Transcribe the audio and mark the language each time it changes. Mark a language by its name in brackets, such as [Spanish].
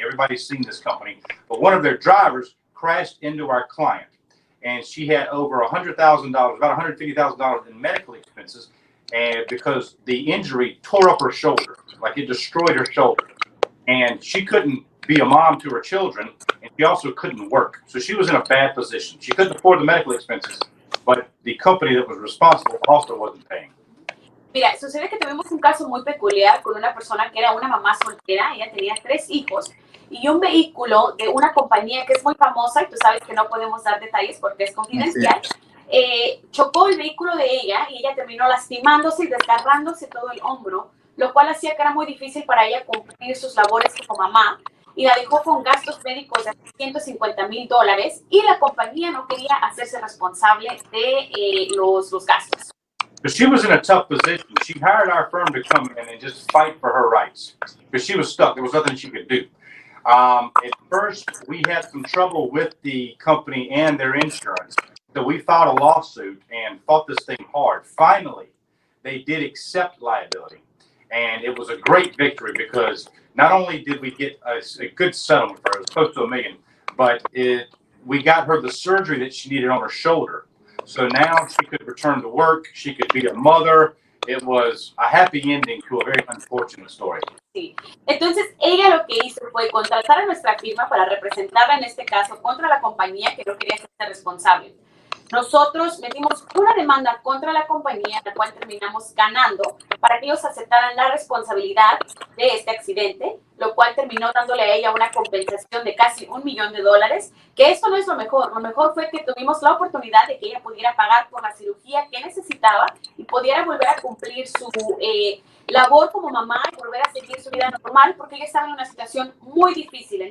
[English] Everybody's seen this company. But one of their drivers crashed into our client, and she had over $100,000, about $150,000 in medical expenses, and because the injury tore up her shoulder, like it destroyed her shoulder, and she couldn't be a mom to her children, and she also couldn't work. So she was in a bad position. She couldn't afford the medical expenses, but the company that was responsible also wasn't paying. [Spanish] Mira, sucede que tuvimos un caso muy peculiar con una persona que era una mamá soltera. Ella tenía 3 hijos y un vehículo de una compañía que es muy famosa, y tú sabes que no podemos dar detalles porque es confidencial. chocó el vehículo de ella y ella terminó lastimándose y desgarrándose todo el hombro, lo cual hacía que era muy difícil para ella cumplir sus labores como mamá y la dejó con gastos médicos de $150,000 y la compañía no quería hacerse responsable de los gastos. [English] But she was in a tough position. She hired our firm to come in and just fight for her rights because she was stuck. There was nothing she could do. At first, we had some trouble with the company and their insurance. So we filed a lawsuit and fought this thing hard. Finally, they did accept liability. And it was a great victory because not only did we get a good settlement for her, it was close to $1 million, but we got her the surgery that she needed on her shoulder. So now she could return to work, she could be a mother. It was a happy ending to a very unfortunate story. [Spanish] Sí. Entonces, ella lo que hizo fue contratar a nuestra firma para representarla en este caso contra la compañía que no quería hacerse responsable. Nosotros metimos una demanda contra la compañía, la cual terminamos ganando para que ellos aceptaran la responsabilidad de este accidente, lo cual terminó dándole a ella una compensación de casi $1 millón, que esto no es lo mejor fue que tuvimos la oportunidad de que ella pudiera pagar por la cirugía que necesitaba y pudiera volver a cumplir su labor como mamá y volver a seguir su vida normal, porque ella estaba en una situación muy difícil.